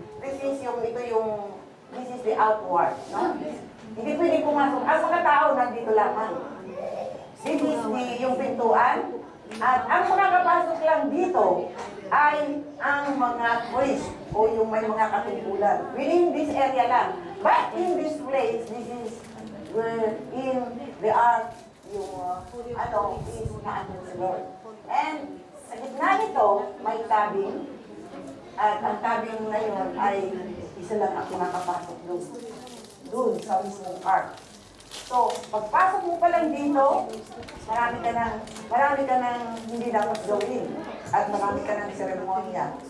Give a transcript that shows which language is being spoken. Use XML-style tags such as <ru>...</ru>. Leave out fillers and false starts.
<en>This is the outward, no?</en> <tl>Hindi pwede pumasok. Ang mga tao nandito lamang.</tl> <en>This is</en> <tl>yung pintuan. At ang makakapasok lang dito ay ang mga priest o yung may mga katungkulan.</tl> <en>Within this area lang. But in this place, this is where in the ark yung is naandun si Lord.</en> <tl>And sa gitna nito, may tabing. At ang tabing na yun ay isa lang ang makakapasok doon. Doon sa mismong ark. So, pagpasok mo pa lang dito, marami ka nang hindi dapat gawin. At marami ka ng seremonya.</tl>